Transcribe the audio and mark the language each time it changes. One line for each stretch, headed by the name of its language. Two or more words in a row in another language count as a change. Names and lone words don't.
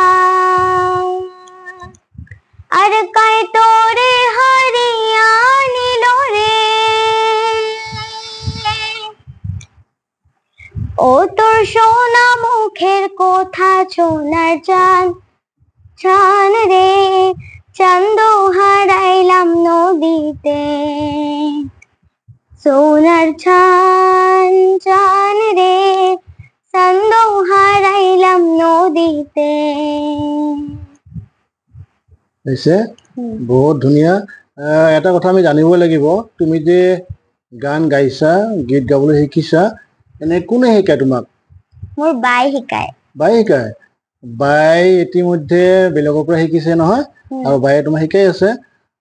Bangla: আর কাই তোরে হারিয়া নিল রে, ও তোর সোনা মুখের কথা সোনার চাঁদ। চাঁদ রে, চাঁদ হারাইলাম নদীতে। সোনার চাঁদ, চাঁদ রে, চাঁদ হারাইলাম নদীতে।
Assamese: হৈছে? বহুত ধুনীয়া। এটা কথা আমি জানিব লাগিব, তুমি যে গান গাইছা, গীত গাবলৈ শিকিছা, এনে কোনে শিকায় তোমাক? মোৰ বাই শিকায়। বাই শিকায়? বাই ইতিমধ্যে বেলেগৰ পৰা শিকিছে নহয়, আৰু বায়ে তোমাক শিকাই আছে।